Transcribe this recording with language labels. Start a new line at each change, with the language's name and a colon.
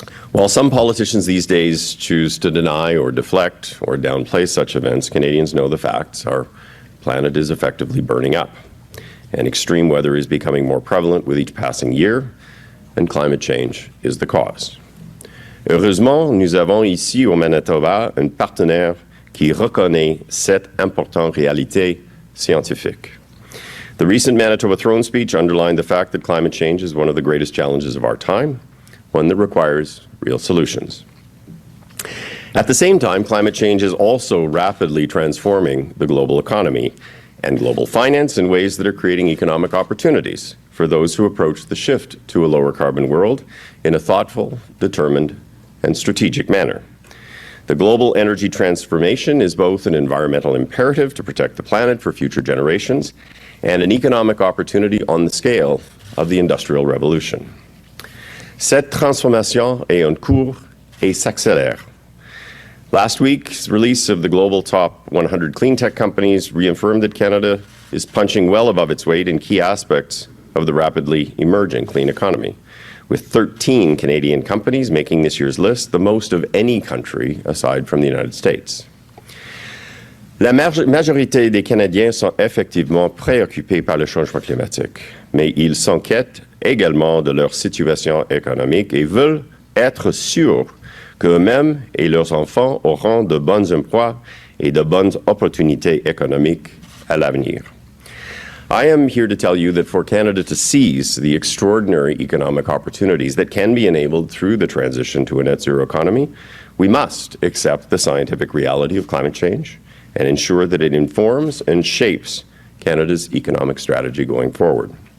English: While some politicians these days choose to deny or deflect or downplay such events, Canadians know the facts. Our planet is effectively burning up, and extreme weather is becoming more prevalent with each passing year, and climate change is the cause.
French: Heureusement, nous avons ici au Manitoba un partenaire qui reconnaît cette importante réalité scientifique.
English: The recent Manitoba throne speech underlined the fact that climate change is one of the greatest challenges of our time, one that requires real solutions. At the same time, climate change is also rapidly transforming the global economy and global finance in ways that are creating economic opportunities for those who approach the shift to a lower carbon world in a thoughtful, determined, and strategic manner. The global energy transformation is both an environmental imperative to protect the planet for future generations and an economic opportunity on the scale of the Industrial Revolution.
French: Cette transformation est en cours et s'accélère.
English: Last week's release of the global top 100 clean tech companies reaffirmed that Canada is punching well above its weight in key aspects of the rapidly emerging clean economy, with 13 Canadian companies making this year's list, the most of any country aside from the United States.
French: La majorité des Canadiens sont effectivement préoccupés par le changement climatique, mais ils s'inquiètent également de leur situation économique et veulent être sûrs qu'eux-mêmes et leurs enfants auront de bons emplois et de bonnes opportunités économiques à l'avenir.
English: I am here to tell you that for Canada to seize the extraordinary economic opportunities that can be enabled through the transition to a net zero economy, we must accept the scientific reality of climate change and ensure that it informs and shapes Canada's economic strategy going forward.